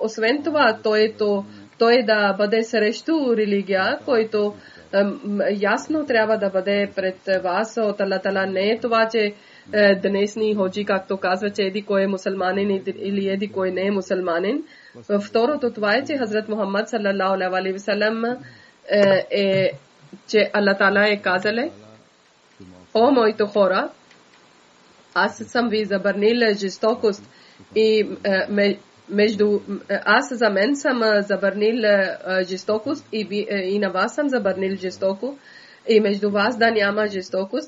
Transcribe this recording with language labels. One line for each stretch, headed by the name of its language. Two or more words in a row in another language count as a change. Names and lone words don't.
Bulgarian: Освен това, той да бъде срещу религия, който ясно трябва да бъде пред вас от Аллах Таала. Не е това, че днесни ходжи, както казва, че еди кой е мусулманин или еди кой не е мусулманин. Второто това е, че Хазрат Мухаммад
Arabic: صلى الله عليه وسلم
Bulgarian: че Аллах Таала е казале: о моите хора, аз съм ви забранил жестокост и между аз за мен съм забранил жестокост и на вас съм забранил жестоко и между вас да няма жестокост.